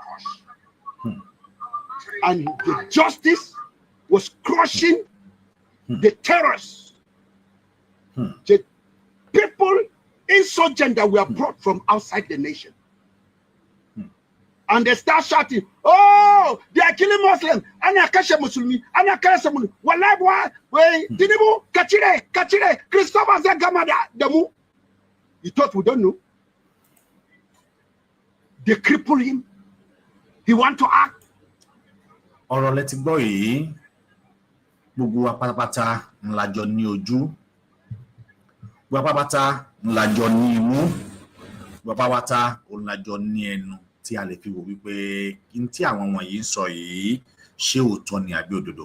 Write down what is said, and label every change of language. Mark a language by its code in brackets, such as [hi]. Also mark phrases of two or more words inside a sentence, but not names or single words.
[en] And the justice was crushing the terrorists. The people insurgent that were brought from outside the nation. And they start shouting, oh, they are killing Muslims. Anakasha Muslimi, Anakasha Muslimi. Walabwa, we Tinunbu, Kachire, Christopher Zagamada, Damu. He thought we don't know. They cripple him. He want to act. [yo] Ọ̀rọ̀ lẹ ti gbọ́ yìí, gbogbo wa pátápátá ńlá jọ ní ojú, gbogbo wa pátápátá ńlá jọ ní imú, gbogbo wa pátápátá ńlá jọ ní ẹnu tí a lè fi wò wípé n tí àwọn wọ̀nyí ń sọ yìí ṣé òótọ́ ni àbí òdodo.